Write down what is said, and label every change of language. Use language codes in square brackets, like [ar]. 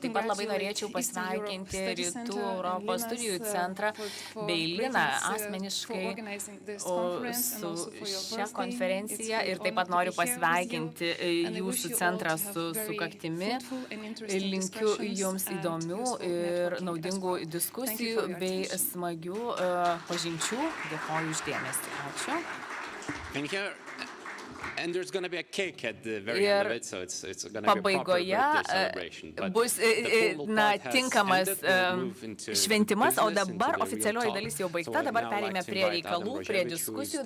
[lt] Taip pat labai norėčiau pasveikinti Rytų Europos studijų centrą bei Liną asmeniškai su šią konferenciją ir taip pat noriu pasveikinti jūsų centrą su sukaktimi. Linkiu jums įdomių ir naudingų diskusijų bei smagių pažinčių. Dėkoju už dėmesį. Ačiū. [en] And there's going to be a cake at the very end of it, so it's going to be a proper birthday celebration. [lt] Bus tinkamas šventimas, o dabar oficialioji dalis jau baigta, dabar perėjome prie reikalų, prie diskusijų.